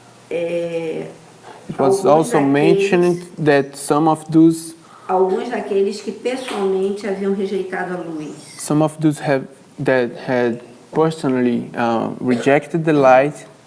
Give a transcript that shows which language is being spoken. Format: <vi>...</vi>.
<en>It was also mentioned that</en> <pt>alguns daqueles que pessoalmente haviam rejeitado a luz.</pt> <en>some of those that had personally rejected the light</en>